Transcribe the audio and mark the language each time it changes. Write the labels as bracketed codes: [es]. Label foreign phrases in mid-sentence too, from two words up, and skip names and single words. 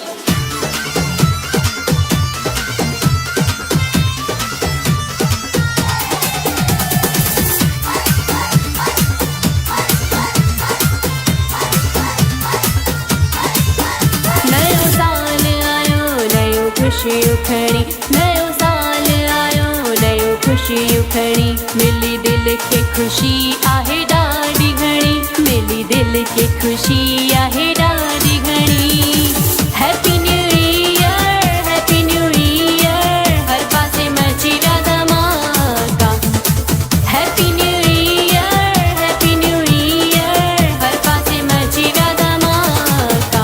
[sd] नयो साल आयो, नयूं ख़ुशियूं खणी, नयो साल आयो, नयूं ख़ुशियूं खणी, मिली दिल खे ख़ुशी आहे ॾाढी घणी, मिली दिल खे ख़ुशी आहे ॾाढी घणी। [en] Happy New Year, Happy New Year, [sd] हर पासे मची विया धमाका। [en] Happy New Year, Happy New Year, हर पासे मची विया धमाका।